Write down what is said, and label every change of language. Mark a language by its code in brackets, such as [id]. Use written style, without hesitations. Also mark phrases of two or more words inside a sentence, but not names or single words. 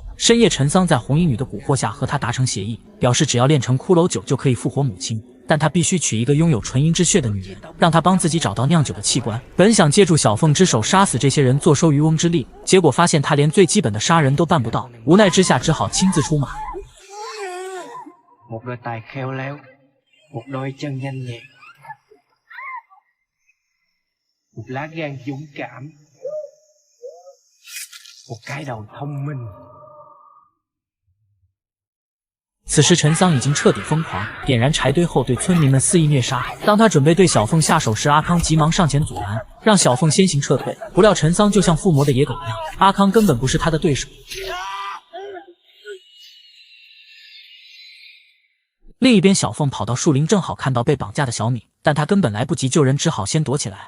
[zh] 深夜，陈桑在红衣女的蛊惑下和他达成协议，表示只要炼成骷髅酒就可以复活母亲，但他必须娶一个拥有纯阴之血的女人，让她帮自己找到酿酒的器官。本想借助小凤之手杀死这些人，坐收渔翁之利，结果发现他连最基本的杀人都办不到，无奈之下只好亲自出马。 [vi] Một đôi tài khéo léo, một đôi chân nhanh nhẹn, một lá gan dũng cảm, một cái đầu thông minh。 [zh] 此时陈桑已经彻底疯狂，点燃柴堆后对村民们肆意虐杀。当他准备对小凤下手时，阿康急忙上前阻拦，让小凤先行撤退。不料陈桑就像附魔的野狗一样，阿康根本不是他的对手。另一边，小凤跑到树林，正好看到被绑架的小敏，但他根本来不及救人，只好先躲起来。